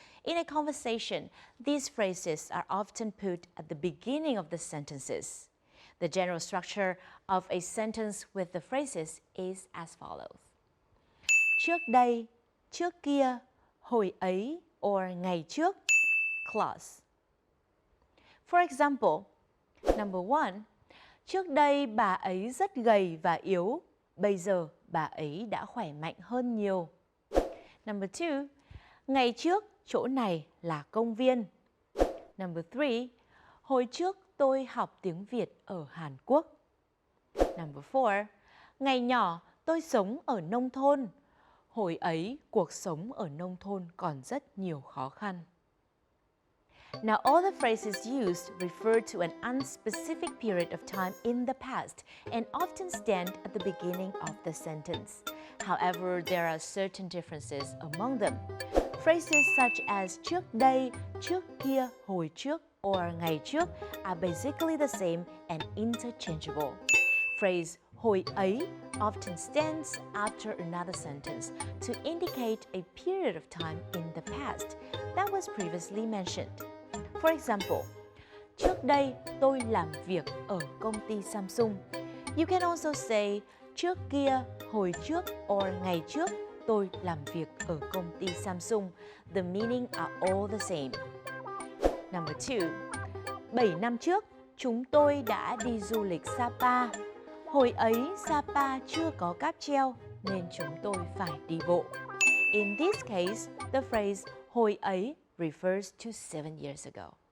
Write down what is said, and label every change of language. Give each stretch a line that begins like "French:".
English: In a conversation, these phrases are often put at the beginning of the sentences. The general structure of a sentence with the phrases is as follows.
Vietnamese: Trước đây, trước kia, hồi ấy, or ngày trước, clause.
English: For example, number 1.
Vietnamese: Trước đây bà ấy rất gầy và yếu, bây giờ bà ấy đã khỏe mạnh hơn nhiều.
English: Number 2.
Vietnamese: Ngày trước, chỗ này là công viên.
English: Number 3.
Vietnamese: Hồi trước tôi học tiếng Việt ở Hàn Quốc.
English: Number 4.
Vietnamese: Ngày nhỏ tôi sống ở nông thôn. Hồi ấy cuộc sống ở nông thôn còn rất nhiều khó khăn.
English: Now, all the phrases used refer to an unspecific period of time in the past and often stand at the beginning of the sentence. However, there are certain differences among them. Phrases such as
Vietnamese: trước đây, trước kia, hồi trước,
English: or ngày trước are basically the same and interchangeable. Phrase hồi ấy often stands after another sentence to indicate a period of time in the past that was previously mentioned. For example,
Vietnamese: trước đây tôi làm việc ở công ty Samsung.
English: You can also say
Vietnamese: trước kia, hồi trước, or ngày trước tôi làm việc ở công ty Samsung.
English: The meaning are all the same. Number 2.
Vietnamese: 7 năm trước, chúng tôi đã đi du lịch Sapa. Hồi ấy Sapa chưa có cáp treo nên chúng tôi phải đi bộ.
English: In this case, the phrase hồi ấy refers to 7 years ago.